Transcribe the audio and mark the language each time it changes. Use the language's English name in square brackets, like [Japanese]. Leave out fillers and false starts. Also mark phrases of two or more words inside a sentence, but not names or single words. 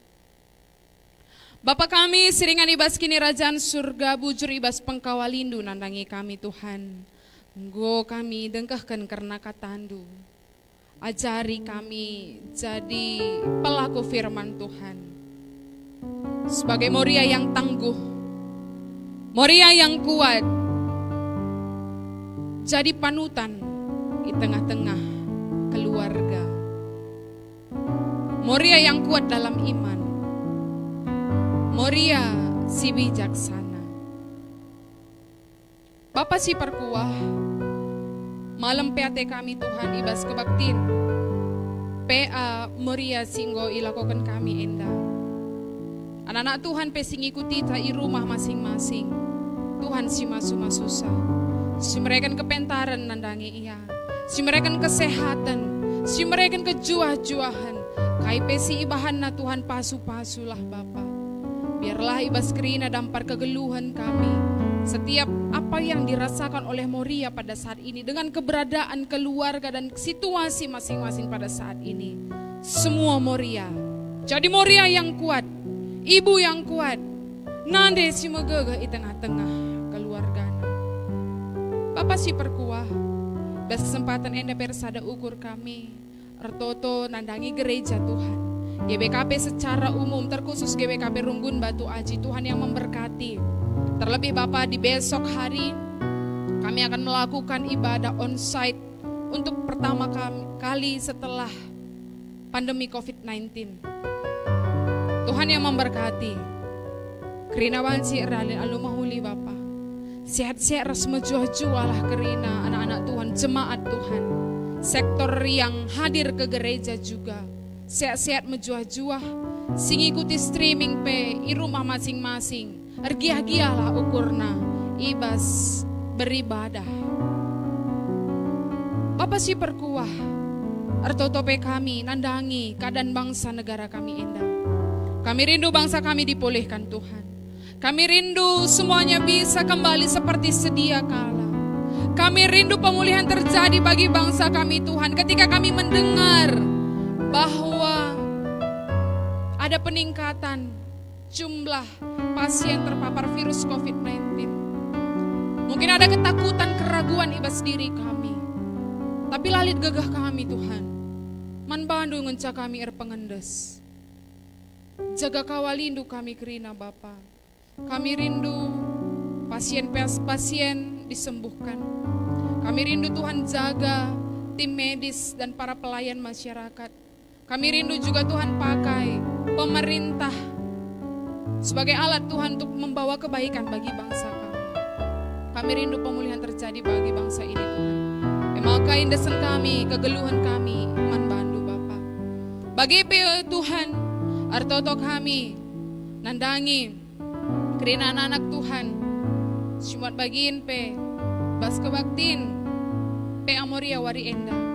[Batak Karo] Bapa kami siringan ibas kini rajaan surga bujur ibas pengkawalindu nandangi kami Tuhan. Nggo kami dengkahkan karena katandu. [Indonesian] Ajari kami jadi pelaku firman Tuhan. Sebagai moria yang tangguh, moria yang kuat, jadi panutan di tengah-tengah keluarga. Moria yang kuat dalam iman. Moria si bijaksana. [Batak Karo] Bapa si perkuah, malam PAT kami Tuhan, ibas kebaktin PA Moria Singgo ilakokan kami enda. Anak-anak Tuhan pesing ikuti ta i [Indonesian] rumah masing-masing. [Batak Karo] Tuhan si masu-masusa. Si mereka kepentaran nandangi iya. Si mereka kesehatan. Si mereka kejuah-juahan. Kai pesi ibahan na Tuhan pasu-pasulah Bapa. Biarlah ibas kerina dampar kegeluhan kami. [Indonesian] Setiap apa yang dirasakan oleh Moria pada saat ini. Dengan keberadaan keluarga dan situasi masing-masing pada saat ini. Semua Moria. Jadi Moria yang kuat. Ibu yang kuat. [Batak Karo] Nande si megege di tengah-tengah keluarga. Bapak si perkuah. Das kesempatan enda persada ukur kami. Ertoto nandangi gereja Tuhan. [Indonesian] GBKP secara umum terkhusus GBKP Runggun Batu Aji, Tuhan yang memberkati. Terlebih Bapak di besok hari kami akan melakukan ibadah onsite untuk pertama kali setelah pandemi COVID-19. Tuhan yang memberkati. [Batak Karo] Kerina wansi eralin alumahuli Bapak. Sehat-sehat ras mejuah-jualah kerina anak-anak Tuhan, jemaat Tuhan. [Indonesian] Sektor yang hadir ke gereja juga. [Batak Karo] Sehat-sehat mejuah-juah. Sing ikuti streaming pe i [Indonesian] rumah masing-masing. [Batak Karo] Ergiah-giahlah ukurna. Ibas beribadah. Bapak si perkuah. Ertotope kami nandangi [Indonesian] keadaan bangsa negara [Batak Karo] kami indah. [Indonesian] Kami rindu bangsa kami dipulihkan Tuhan. Kami rindu semuanya bisa kembali seperti sedia kala. Kami rindu pemulihan terjadi bagi bangsa kami Tuhan. Ketika kami mendengar bahwa ada peningkatan jumlah pasien terpapar virus COVID-19. Mungkin ada ketakutan, keraguan ibas diri kami. [Batak Karo] Tapi lalit gegah kami Tuhan. Man bandu ngenca kami pengendes. Jaga kawalindu kami kerina Bapa. [Indonesian] Kami rindu pasien disembuhkan. Kami rindu Tuhan jaga tim medis dan para pelayan masyarakat. Kami rindu juga Tuhan pakai pemerintah sebagai alat Tuhan untuk membawa kebaikan bagi bangsa kami. Kami rindu pemulihan terjadi bagi bangsa ini Tuhan. [Batak Karo] Maka indesan kami, kegeluhan kami, man bandu Bapa. Bagi Tuhan, artoto kami, nandangi, kerina anak-anak Tuhan, simuat bagiin pe, bas kebaktin, pe Amoria wari enda,